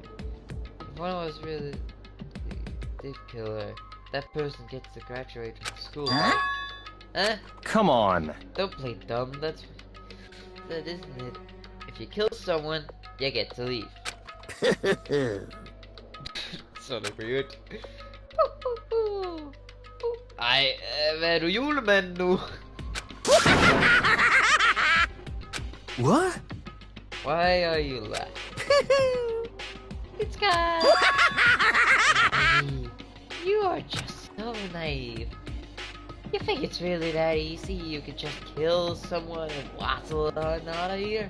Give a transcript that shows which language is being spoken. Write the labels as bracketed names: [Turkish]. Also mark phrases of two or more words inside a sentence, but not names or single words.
[English] If one of us really did kill her, that person gets to graduate from school. Huh? Huh? Come on. Don't play dumb, that isn't it. If you kill someone, you get to leave. Sort of weird. [Danish] Hvad er du julemand nu? [English] What? Why are you laughing? It's God. You are just so naive. You think it's really that easy? You could just kill someone and waddle on out of here?